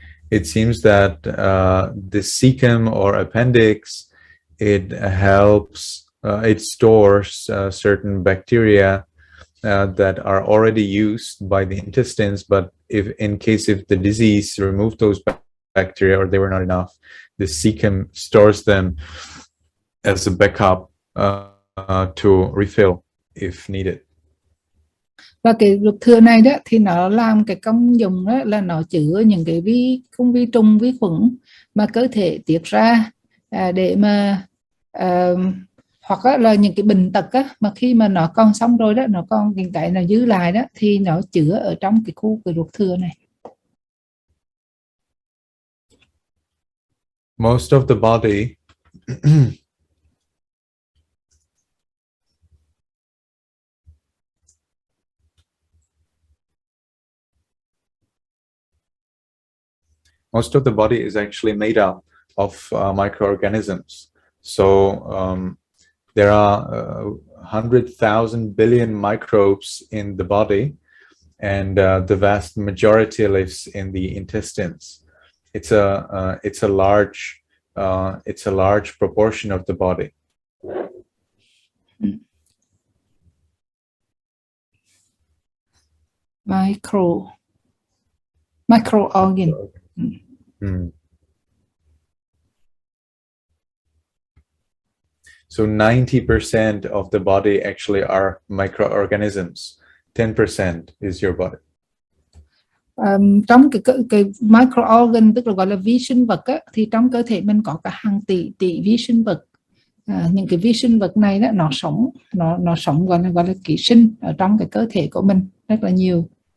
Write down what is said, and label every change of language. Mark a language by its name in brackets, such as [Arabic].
[English] It seems that the cecum or appendix, it helps, it stores certain bacteria that are already used by the intestines, but in case if the disease removed those bacteria or they were not enough, the cecum stores them as a backup to refill if needed. [Vietnamese] Và cái ruột thừa này đó thì nó làm cái công dụng đó là nó chứa những cái vi trùng, vi khuẩn mà cơ thể tiết ra để mà hoặc là những cái bệnh tật mà khi mà nó còn xong rồi đó, nó còn những cái nó giữ lại đó thì nó chứa ở trong cái khu cái ruột thừa này. [English] Most of the body is actually made up of microorganisms. So there are 100,000 billion microbes in the body, and the vast majority lives in the intestines. It's a large proportion of the body. Micro organ. So 90% of the body actually are microorganisms. 10% is your body. [Vietnamese] Trong cái microorgan, tức là gọi là vi sinh vật á, thì trong cơ thể mình có cả hàng tỷ vi sinh vật. Những cái vi sinh vật này đó, nó sống gọi là ký sinh ở trong cái cơ thể của mình rất là nhiều.